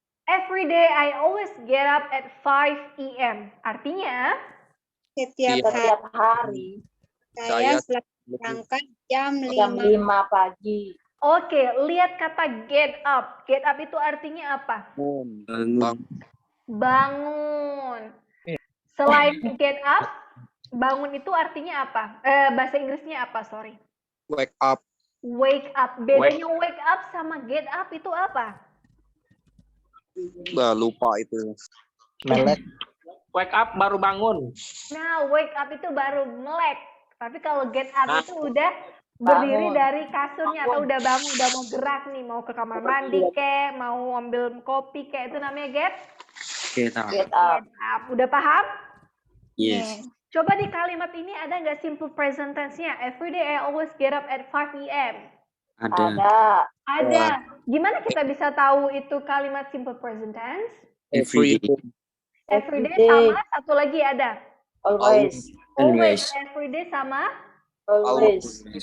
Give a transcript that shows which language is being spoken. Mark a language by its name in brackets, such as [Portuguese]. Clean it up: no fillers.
[English] Every day I always get up at 5 a.m. [Indonesian] Artinya, Setiap Setiap hari. hari saya selalu berangkat jam Jam 5. 5 pagi. oke, lihat kata get up. Get up itu artinya apa? Bangun. Bangun. Selain get up, Bangun itu artinya apa? Bahasa Inggrisnya apa? [English] Sorry. Wake up. [Indonesian] Wake up. Bedanya wake up sama get up itu apa? Lupa itu. Melek. Wake up baru bangun. Nah, wake up itu baru melek. Tapi kalau get up itu udah berdiri dari kasurnya atau udah bangun, udah mau gerak nih, mau ke kamar mandi kek, mau ambil kopi kek, itu namanya get [English] Get Get up. up. [Indonesian] up. Udah paham? [English] Yes. [Indonesian] Coba di kalimat ini ada nggak simple present tense-nya? [English] Every day I always get up at 5 a.m. [Indonesian] Ada. Ada. Ada. Gimana kita bisa tahu itu kalimat simple present tense? [English] Every day. Every day Every day. [Indonesian] sama satu lagi ada. [English] Always. Always. Always. Every day sama. Always.